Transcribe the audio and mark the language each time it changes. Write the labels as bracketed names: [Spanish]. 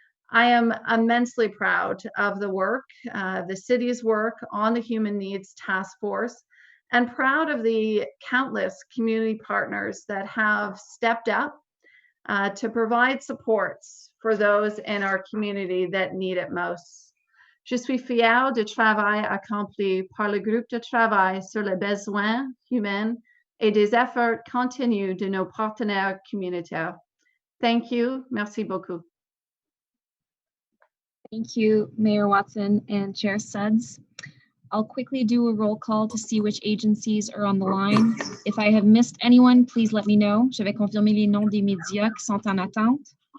[English] I am immensely proud of the work, the city's work on the Human Needs Task Force, and proud of the countless community partners that have stepped up to provide supports for those in our community that need it most. [French] Je suis fière du travail accompli par le groupe de travail sur les besoins humains et des efforts continus de nos partenaires communautaires. [English] Thank you. [French] Merci beaucoup. [English] Thank you, Mayor Watson and Chair Suds. I'll quickly do a roll call to see which agencies are on the line. If I have missed anyone, please let me know. [French] Je vais confirmer les noms des médias qui sont en attente.